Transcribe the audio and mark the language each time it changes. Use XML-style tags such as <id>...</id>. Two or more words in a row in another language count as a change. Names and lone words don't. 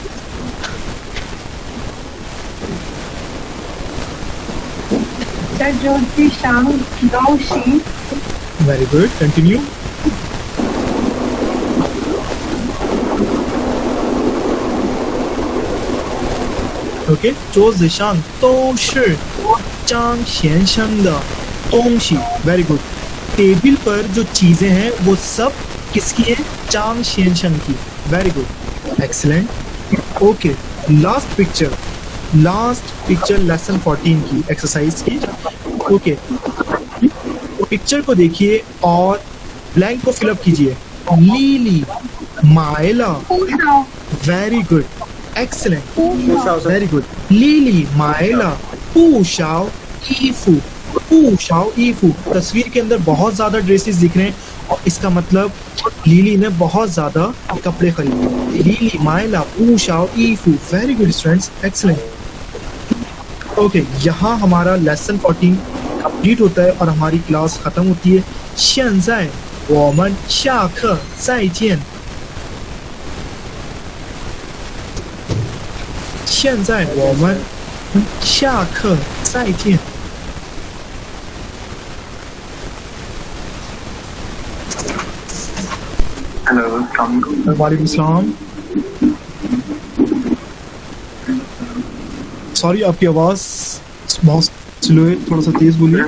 <hi>सर ज्योति शाम दोषी।</hi> <en>very good, continue. OK,</en> <zh>桌子上都是张先生的东西。</zh> <en>very good.</en> <hi>टेबल पर जो चीजें हैं वो सब किसकी है? चांग शेनशन की।</hi> <en>very good, excellent.</en> <hi>ओके,</hi> <en>last picture lesson</en> <hi>14 की एक्सरसाइज की। ओके, पिक्चर को देखिए और ब्लैंक को फिलअप कीजिए।</hi> <zh>丽丽买了.</zh> <en>very good, excellent, very good.</en> <zh>丽丽买了不少衣服. 不少衣服.</zh> <hi>तस्वीर के अंदर बहुत ज्यादा ड्रेसेस दिख रहे हैं और इसका मतलब लीली ने बहुत ज्यादा कपड़े खरीदे।</hi> <zh>丽丽买了不少衣服.</zh> <en>very good students, excellent.</en> <hi>ओके, यहाँ हमारा लेसन 14 कंप्लीट होता है और हमारी क्लास खत्म होती है।</hi> <zh>现在我们下课再见。现在我们下课再见。</zh> <ar>हेलो, السلام عليكم. وعليكم السلام.</ar> <hi>सॉरी, आपकी आवाज़ बहुत स्लो है, थोड़ा सा तेज बोलिए।</hi>